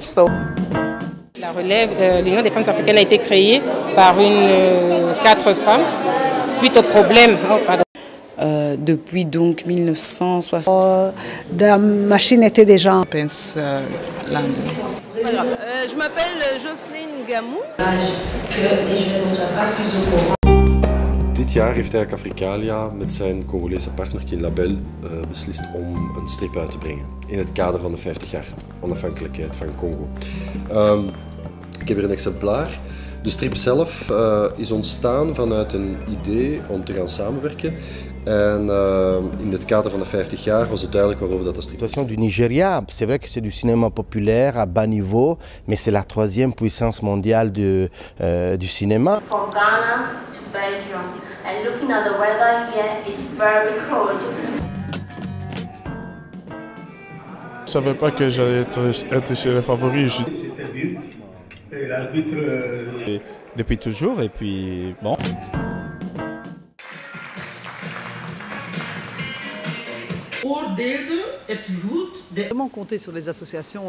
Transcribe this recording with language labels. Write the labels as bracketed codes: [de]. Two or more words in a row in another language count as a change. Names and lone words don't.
[fr] La relève, l'Union des femmes africaines a été créée par 4 femmes suite au problème. Depuis donc 1960, la machine était déjà en pince je m'appelle Jocelyne Gamou. [nl] Dit jaar heeft eigenlijk Africalia met zijn Congolese partner Kin Label beslist om een strip uit te brengen. In het kader van de 50 jaar onafhankelijkheid van Congo. Ik heb hier een exemplaar. De strip zelf is ontstaan vanuit een idee om te gaan samenwerken. En in het kader van de 50 jaar was het duidelijk waarover dat de strip. [fr] La situation du Nigeria, c'est vrai que c'est du cinéma populaire à bas niveau, mais c'est la 3e puissance mondiale du cinéma. [en] From Ghana to Belgium, and looking at the weather here, it's very cold. [fr] Je savais pas que j'allais être chez les favoris. J'étais vu, et l'arbitre... Depuis toujours, et puis bon. Comment compter sur les associations?